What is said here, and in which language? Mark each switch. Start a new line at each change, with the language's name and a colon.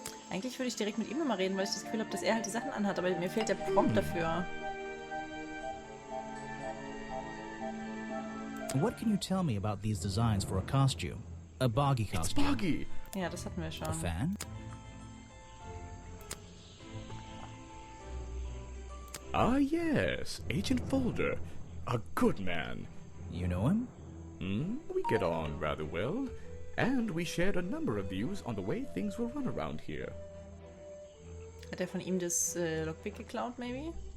German: Eigentlich würde ich direkt mit ihm nochmal reden, weil ich das Gefühl habe, dass er halt die Sachen anhat, aber mir fehlt der Prompt dafür.
English: What can you tell me about these designs for a costume? A boggy costume. It's boggy!
German: Ja, das hatten wir schon.
English: A fan? Ah, yes, Agent Folder. A good man. You know him? We get on rather well, and we shared a number of views on the way things will run around here.
German: Hat er von ihm das Lockpick geklaut, maybe?